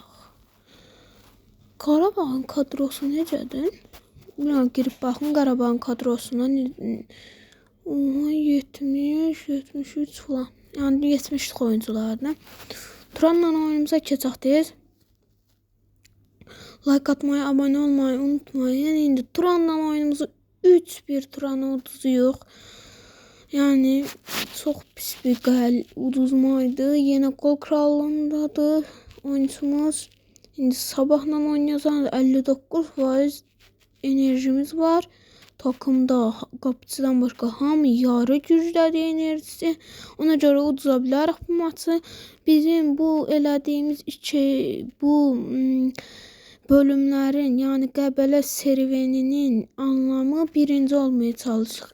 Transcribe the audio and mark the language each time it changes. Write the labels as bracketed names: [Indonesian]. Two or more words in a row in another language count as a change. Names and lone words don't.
[Azerbaijani] Qarabağın kadrosu necədir? Bilmem, girip baxın Qarabağın kadrosuna. [Turkish] 70, 73 falan. Yani 70 oyunculardan. [Azerbaijani] Turanla oyunumuza keçək tez. [Turkish] Like atmayı, abone olmayı unutmayın. [Azerbaijani] İndi Turanla oyunumuzu 3-1 Turan'a uduzuyuq. [Turkish] Yani çok pis bir uduzmaydı. Yine gol krallığındadır oyuncumuz. Şimdi sabahla oynayacağız. 59% enerjimiz var. [Azerbaijani] Takımda qapıcıdan başqa hamı yarı güclədir enerjisi. Ona görə uduza bilərik bu maçı. Bizim bu elədiyimiz bölümlərin, yəni Qəbələ serüveninin anlamı birinci olmaya çalışıq.